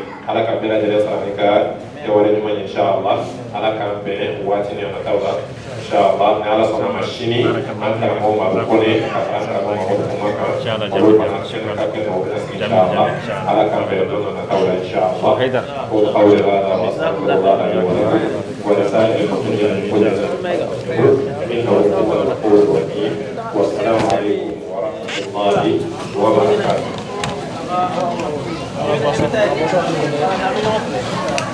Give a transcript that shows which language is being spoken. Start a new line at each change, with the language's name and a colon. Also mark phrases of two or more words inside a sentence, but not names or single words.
Bambara: ala ka bɛɛ lajɛlen sara ni ka kɛwale ɲuman ye inshallah ala k'an bɛn waati ni nataw la inshallah ni ala sɔnna ma sini an karamɔgɔ ma bɛ kɔne ka fara an karamɔgɔ ma bɛ kuma kan olu fana kɛnɛ ka kɛnɛ o bɛ na sigi inshallah ala k'an bɛn don dɔ nataw la inshallah ko
Arabic: قولي هذا وأستغفر الله لي ولكم ولسائر المسلمين إنه هو الغفور الرحيم والسلام عليكم ورحمة الله وبركاته